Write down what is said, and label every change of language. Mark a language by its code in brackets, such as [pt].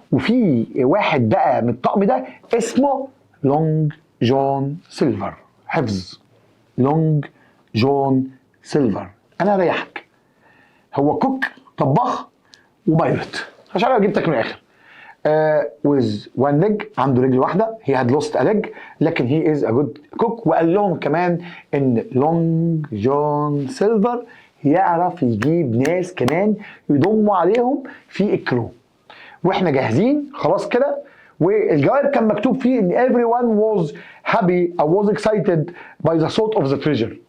[ar] وفي واحد بقى من الطقم ده اسمه لونج جون سيلفر. حفظ لونج جون سيلفر. انا اريحك، هو كوك طباخ وبايلوت عشان انا جبتك من الاخر. [en] with one leg، [ar] عنده رجل واحده، [en] he had lost a leg، لكن he is a good cook. [ar] وقال لهم كمان ان لونج جون سيلفر يعرف يجيب ناس كمان يضموا عليهم في الكرو، واحنا جاهزين خلاص كده. والجواب كان مكتوب فيه ان [en] everyone was happy or was excited by the thought of the treasure.